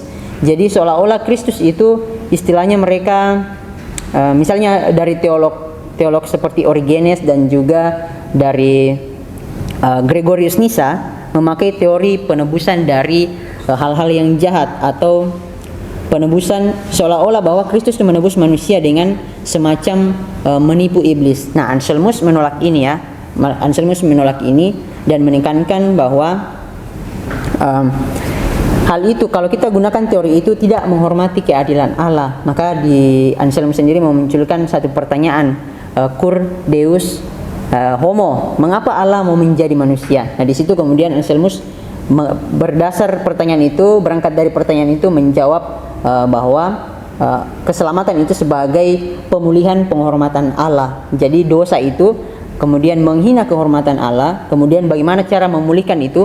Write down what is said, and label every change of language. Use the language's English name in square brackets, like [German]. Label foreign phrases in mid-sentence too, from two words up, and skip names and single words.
[Indonesian] Jadi seolah-olah Kristus itu istilahnya mereka, misalnya dari teolog seperti Origenes dan juga dari Gregorius Nyssa, memakai teori penebusan dari hal-hal yang jahat atau penebusan, seolah-olah bahwa Kristus menebus manusia dengan semacam menipu iblis. Nah, Anselmus menolak ini ya. Anselmus menolak ini dan menekankan bahwa hal itu, kalau kita gunakan teori itu, tidak menghormati keadilan Allah. Maka di Anselmus sendiri memunculkan satu pertanyaan, [Latin] cur deus homo, [Indonesian] mengapa Allah mau menjadi manusia? Nah, di situ kemudian Anselmus berdasar pertanyaan itu, berangkat dari pertanyaan itu menjawab bahwa keselamatan itu sebagai pemulihan penghormatan Allah. Jadi dosa itu kemudian menghina kehormatan Allah, kemudian bagaimana cara memulihkan itu?